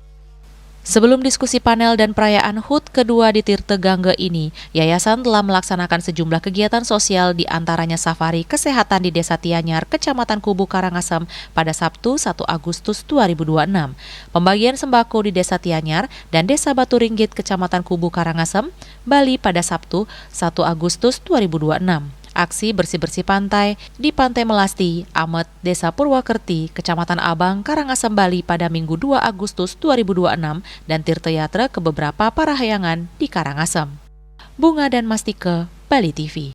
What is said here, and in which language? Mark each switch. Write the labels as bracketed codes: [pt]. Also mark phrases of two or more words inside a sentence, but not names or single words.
[id] Sebelum diskusi panel dan perayaan HUT kedua di Tirta Gangga ini, yayasan telah melaksanakan sejumlah kegiatan sosial di antaranya safari kesehatan di Desa Tianyar, Kecamatan Kubu, Karangasem pada Sabtu 1 Agustus 2026, pembagian sembako di Desa Tianyar dan Desa Batu Ringgit, Kecamatan Kubu, Karangasem, Bali pada Sabtu 1 Agustus 2026. Aksi bersih-bersih pantai di Pantai Melasti, Amet, Desa Purwakerti, Kecamatan Abang, Karangasem, Bali pada Minggu 2 Agustus 2026 dan tirtayatra ke beberapa parahyangan di Karangasem. Bunga dan Mastike, Bali TV.